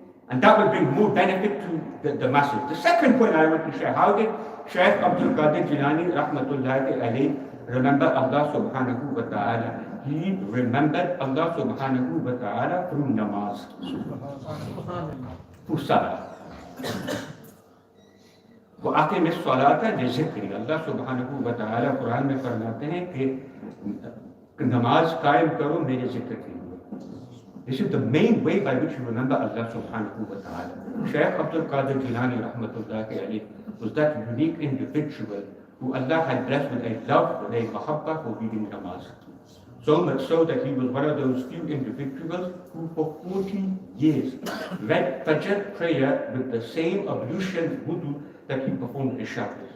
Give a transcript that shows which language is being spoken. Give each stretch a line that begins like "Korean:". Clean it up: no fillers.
English: And that will bring more benefit to the masses. The second point I want to share, how did Shaykh Abdul Qadir Jilani rahmatullahi alayhi remember Allah subhanahu wa ta'ala? He remembered Allah subhanahu wa ta'ala through namaz, through salah.
Arabic: وَأَقِمِ الصَّلَاةَ لِذِكْرِ
Hindi: Allah subhanahu wa ta'ala Quran में फरमाते हैं कि नमाज कायम करो मेरे जिक्र के लिए.
English: This is the main way by which you remember Allah subhanahu wa ta'ala. Shaykh Abdul Qadir Jilani rahmatullahi alayhi was that unique individual who Allah had blessed with a love, with a mahabbah for reading namaz. So much so that he was one of those few individuals who for 40 years read Fajr prayer with the same ablution wudu that he performed Isha.